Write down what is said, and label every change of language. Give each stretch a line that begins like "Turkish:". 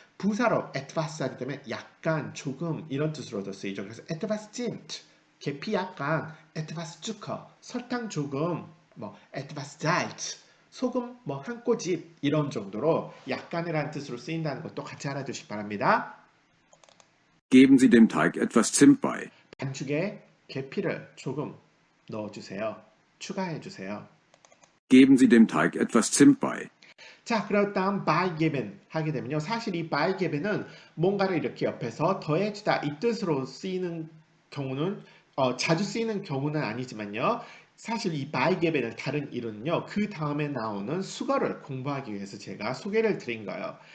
Korean: 부사로 etwas 하게 되면 약간, 조금 이런 뜻으로도 쓰이죠. 그래서 etwas zint 계피 약간,
German: etwas Zucker
Korean: 설탕 조금,
German: etwas Salz
Korean: 소금 한 꼬집 이런 정도로 약간이라는 뜻으로 쓰인다는 것도 같이 알아두시기 바랍니다.
German: Geben Sie dem Teig etwas Zimt bei.
Korean: 반죽에 계피를 조금 넣어주세요. 추가해주세요.
German: Geben Sie dem Teig etwas Zimt bei.
Korean: 자, 그럴 다음 by given 하게 되면요. 사실 이 by given은 뭔가를 이렇게 옆에서 더해주다 이 뜻으로 쓰이는 경우는 자주 쓰이는 경우는 아니지만요. 사실 이 by given의 다른 이론은요. 그 다음에 나오는 수거를 공부하기 위해서 제가 소개를 드린 거예요.